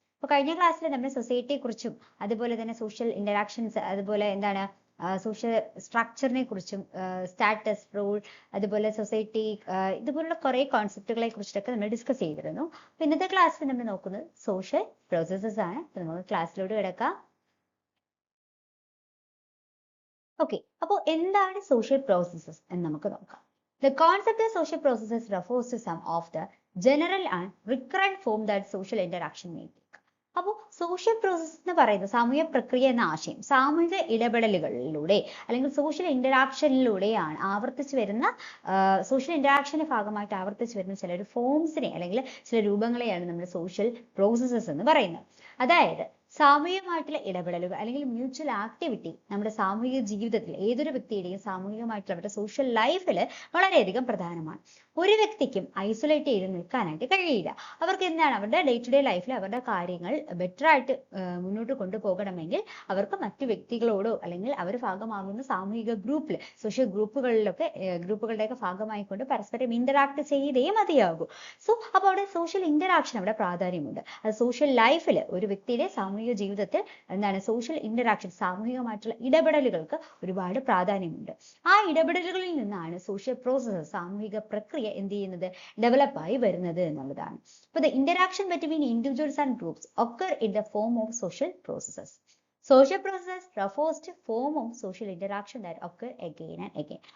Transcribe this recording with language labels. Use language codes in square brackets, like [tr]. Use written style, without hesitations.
[ml] അപ്പോൾ കഴിഞ്ഞ ക്ലാസ്സിൽ നമ്മൾ സൊസൈറ്റിയെ കുറിച്ചും അതുപോലെ തന്നെ സോഷ്യൽ ഇന്ററാക്ഷൻസ്, അതുപോലെ എന്താണ് സോഷ്യൽ സ്ട്രക്ചറിനെ കുറിച്ചും, സ്റ്റാറ്റസ്, റോൾ, അതുപോലെ സൊസൈറ്റി, ഇതുപോലുള്ള കുറേ കോൺസെപ്റ്റുകളെ കുറിച്ചിട്ടൊക്കെ നമ്മൾ ഡിസ്കസ് ചെയ്തിരുന്നു. അപ്പോൾ ഇന്നത്തെ ക്ലാസ്സിൽ നമ്മൾ നോക്കുന്നത് സോഷ്യൽ പ്രോസസ്സസ് ആണ്. അപ്പോൾ നമുക്ക് ക്ലാസ്സിലോട്ട് കിടക്കാം. ഓക്കെ, അപ്പോൾ എന്താണ് സോഷ്യൽ പ്രോസസ്സസ് എന്ന് നമുക്ക് നോക്കാം. [en] The concept of social processes refers to some of the general and recurrent form that social interaction may take. [ml] അപ്പോൾ സോഷ്യൽ പ്രോസസ് എന്ന് പറയുന്നത് സാമൂഹ്യ പ്രക്രിയ എന്ന ആശയം സാമൂഹിക ഇടപെടലുകളിലൂടെ അല്ലെങ്കിൽ സോഷ്യൽ ഇന്ററാക്ഷനിലൂടെയാണ് ആവർത്തിച്ചു വരുന്ന സോഷ്യൽ ഇന്ററാക്ഷന്റെ ഭാഗമായിട്ട് ആവർത്തിച്ചു വരുന്ന ചില ഒരു ഫോംസിനെ അല്ലെങ്കിൽ ചില രൂപങ്ങളെയാണ് നമ്മൾ സോഷ്യൽ പ്രോസസ്സസ് എന്ന് പറയുന്നത്. അതായത് സാമൂഹികമായിട്ടുള്ള ഇടപെടലുകൾ അല്ലെങ്കിൽ മ്യൂച്വൽ ആക്ടിവിറ്റി നമ്മുടെ സാമൂഹിക ജീവിതത്തിൽ ഏതൊരു വ്യക്തിയുടെയും സാമൂഹികമായിട്ടുള്ള അവരുടെ സോഷ്യൽ ലൈഫിൽ വളരെയധികം പ്രധാനമാണ്. ഒരു വ്യക്തിക്കും ഐസൊലേറ്റ് ചെയ്ത് നിൽക്കാനായിട്ട് കഴിയില്ല. അവർക്ക് എന്താണ് അവരുടെ ഡേ ടു ഡേ ലൈഫിൽ അവരുടെ കാര്യങ്ങൾ ബെറ്റർ ആയിട്ട് മുന്നോട്ട് കൊണ്ടുപോകണമെങ്കിൽ അവർക്ക് മറ്റു വ്യക്തികളോടോ അല്ലെങ്കിൽ അവർ ഭാഗമാകുന്ന സാമൂഹിക ഗ്രൂപ്പിൽ സോഷ്യൽ ഗ്രൂപ്പുകളുടെയൊക്കെ ഭാഗമായിക്കൊണ്ട് പരസ്പരം ഇന്ററാക്ട് ചെയ്തേ മതിയാകൂ. അപ്പോൾ അവിടെ സോഷ്യൽ ഇന്ററാക്ഷൻ അവിടെ പ്രാധാന്യമുണ്ട്. അത് സോഷ്യൽ ലൈഫിൽ ഒരു വ്യക്തിയുടെ സാമൂഹിക ജീവിതത്തിൽ എന്താണ് സോഷ്യൽ ഇന്ററാക്ഷൻ സാമൂഹികമായിട്ടുള്ള ഇടപെടലുകൾക്ക് ഒരുപാട് പ്രാധാന്യമുണ്ട്. ആ ഇടപെടലുകളിൽ നിന്നാണ് സോഷ്യൽ പ്രോസസ്സസ് സാമൂഹിക പ്രക്രിയ എന്ത് ചെയ്യുന്നത് ഡെവലപ്പായി വരുന്നത് എന്നുള്ളതാണ്. [en] അപ്പോൾ the interaction between individuals and groups occur in the form of social processes. Social process refers to form of social interaction that occur again and again.